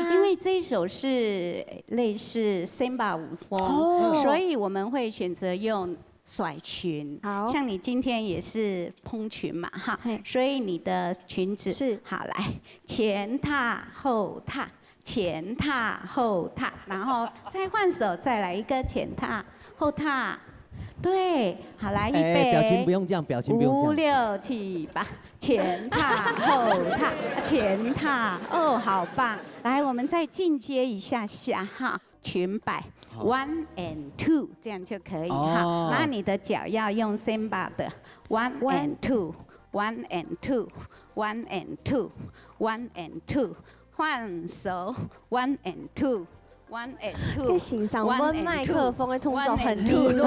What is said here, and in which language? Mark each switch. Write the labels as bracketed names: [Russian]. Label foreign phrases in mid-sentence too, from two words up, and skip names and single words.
[Chinese] 因為這一首是類似 Samba 舞風，所以我們會選擇用甩裙，像你今天也是蓬裙嘛，哈，所以你的裙子是好來，前踏後踏，前踏後踏，然後再換手，再來一個前踏後踏，對，好來，預備，表情不用這樣，表情不用這樣 5、6、7、8，前踏後踏，前踏，哦，好棒，來，我們再進階一下下哈。裙擺 1 and 2 這樣就可以哈，那你的腳要用 Samba 的 1 and 2 1 and 2 1 and 2 1 and 2，換手 1 and 2 1 and 2。你欣賞我麥克風的動作很利落，